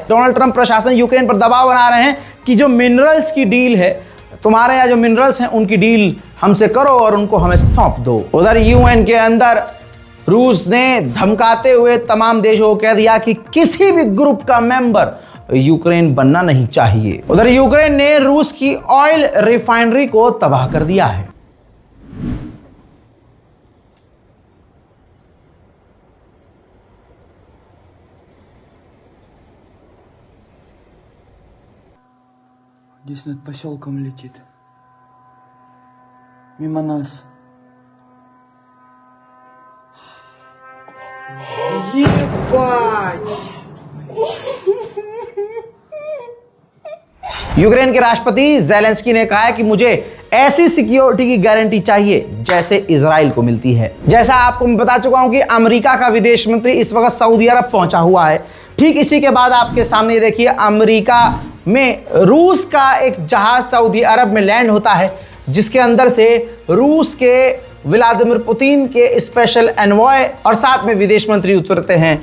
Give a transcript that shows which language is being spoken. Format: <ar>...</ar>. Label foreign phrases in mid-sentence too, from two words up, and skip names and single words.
<hi>डोनाल्ड ट्रंप प्रशासन यूक्रेन पर दबाव बना रहे हैं कि जो मिनरल्स की डील है, तुम्हारे यहाँ जो मिनरल्स हैं उनकी डील हमसे करो और उनको हमें सौंप दो। उधर यूएन के अंदर रूस ने धमकाते हुए तमाम देशों को कह दिया कि किसी भी ग्रुप का मेंबर यूक्रेन बनना नहीं चाहिए। उधर यूक्रेन ने रूस की</hi> <en>oil refinery</en> <hi>को तबाह कर दिया है।</hi> <ru>Здесь над поселком летит. Мимо нас. Ебать!</ru> <hi>यूक्रेन के राष्ट्रपति ज़ेलेंस्की ने कहा है कि मुझे ऐसी सिक्योरिटी की गारंटी चाहिए जैसे इजराइल को मिलती है। जैसा आपको मैं बता चुका हूं कि अमेरिका का विदेश मंत्री इस वक्त सऊदी अरब पहुंचा हुआ है। ठीक इसी के बाद आपके सामने देखिए अमेरिका में रूस का एक जहाज सऊदी अरब में लैंड होता है, जिसके अंदर से रूस के व्लादिमीर पुतिन के</hi> <en>special envoy</en> <hi>और साथ में विदेश मंत्री उतरते हैं।</hi>